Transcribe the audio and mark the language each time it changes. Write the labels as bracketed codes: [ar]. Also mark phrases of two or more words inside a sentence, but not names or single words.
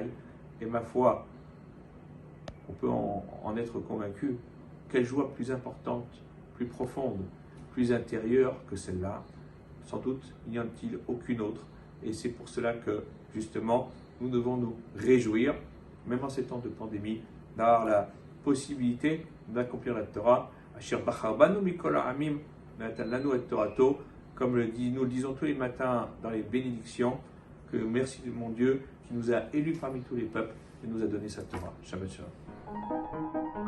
[fr] Et ma foi, on peut en être convaincu, quelle joie plus importante, plus profonde, plus intérieure que celle-là. Sans doute, il n'y en a-t-il aucune autre. Et c'est pour cela que, justement, nous devons nous réjouir, même en ces temps de pandémie, d'avoir la possibilité d'accomplir la Torah. [he] אשר בחר בנו מכל העמים נתן לנו את תורתו, [fr] comme nous le disons tous les matins dans les bénédictions, que merci de mon Dieu qui nous a élus parmi tous les peuples et nous a donné sa Torah. [he] שבת שלום.